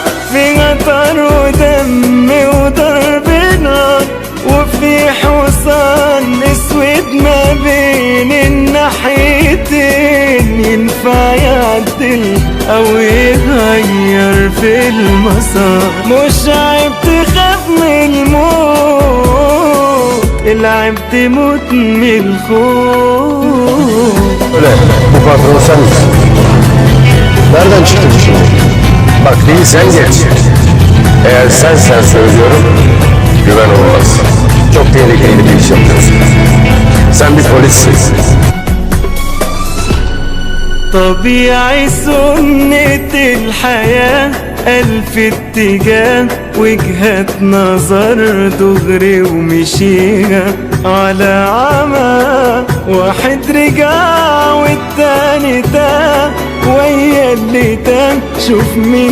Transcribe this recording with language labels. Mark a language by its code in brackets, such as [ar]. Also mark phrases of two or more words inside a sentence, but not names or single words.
[ar] فيها طار ودم وضرب نار وفي حصان اسود ما بين الناحيتين ينفع يعدل او يغير في المسار مش عيب تخاف من الموت العيب تموت من الخوف. [tr] Öyle, bu patron sen misin? Nereden çıktı bu şimdi? Bak değilsen geç. Eğer sensen söylüyorum, güven olmaz. Çok tehlikeli bir iş yapıyorsun. Sen bir polissin. [ar] طبيعي سنة الحياة ألف اتجاه وجهة نظر دغري ومشيها على عمى واحد رجع والتاني تاه ويا اللي تاه شوف مين